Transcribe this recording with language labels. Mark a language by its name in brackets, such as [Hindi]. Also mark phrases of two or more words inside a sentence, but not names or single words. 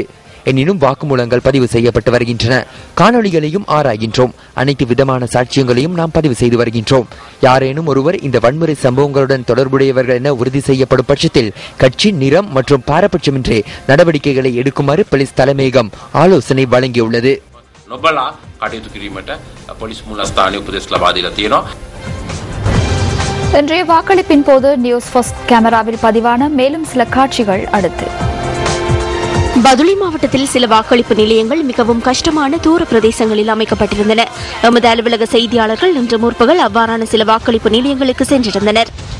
[Tamil] எனினும் வாக்குமூலங்கள் பதிவு செய்யப்பட்டு வருகின்றன. காணொலிகளையும் ஆராய்கின்றோம். அனைத்து விதமான சாட்சியங்களையும் நாம் பதிவு செய்து வருகின்றோம். யாரேனும் ஒருவர் இந்த வன்முறை சம்பவங்களுடன் தொடர்புடையவர்கள் என உறுதி செய்யப்படும் பட்சத்தில் கட்சி, நிறம் மற்றும் பாரபட்சமின்றி நடவடிக்கைகளை எடுக்குமாறு போலீஸ் தலைமையகம் ஆலோசனை வழங்கியுள்ளது. [Sinhala] නොබලා කටයුතු කිරීමට පොලිස් මුලස්ථානයේ උපදෙස් ලබා දීලා තියෙනවා. [Tamil] இன்றைய வாக்களிப்பின் போது நியூஸ் ஃபர்ஸ்ட் கேமராவில் பதிவான மேலும் சில காட்சிகள் அடுத்து. பதுளை மாவட்டத்தில் சில வாக்களிப்பு நிலையங்கள் மிகவும் கஷ்டமான தூர பிரதேசங்களில் அமைக்கப்பட்டிருந்தன. எமது அலுவலக செய்தியாளர்கள் இன்று முற்பகல் அவ்வாறான சில வாக்களிப்பு நிலையங்களுக்கு சென்றிருந்தனர்.